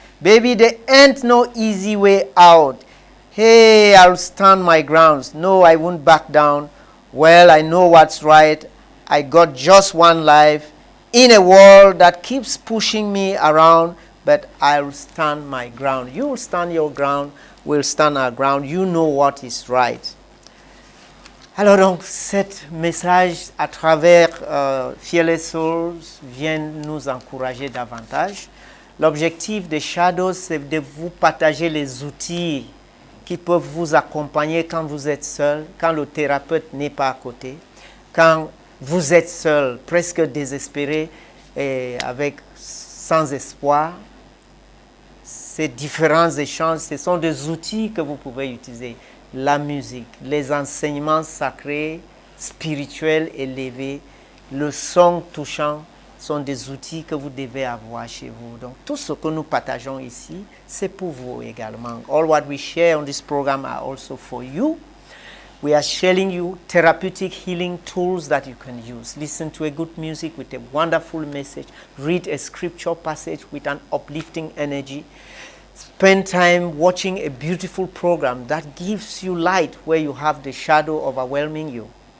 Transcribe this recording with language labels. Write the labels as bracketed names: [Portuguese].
[English] Baby, there ain't no easy way out. Hey, I'll stand my grounds. No, I won't back down. Well, I know what's right. I got just one life in a world that keeps pushing me around, but I'll stand my ground. You will stand your ground. We'll stand our ground. You know what is right. [French] Alors donc, cet message à travers Fearless Souls vient nous encourager davantage. L'objectif des Shadows, c'est de vous partager les outils qui peuvent vous accompagner quand vous êtes seul, quand le thérapeute n'est pas à côté, quand vous êtes seul, presque désespéré et sans espoir. Ces différents échanges, ce sont des outils que vous pouvez utiliser. La musique, les enseignements sacrés, spirituels élevés, le son touchant sont des outils que vous devez avoir chez vous. Donc tout ce que nous partageons ici, c'est pour vous également. [English] All what we share on this program are also for you. We are sharing you therapeutic healing tools that you can use. Listen to a good music with a wonderful message. Read a scripture passage with an uplifting energy. Spend time watching a beautiful program that gives you light where you have the shadow overwhelming you.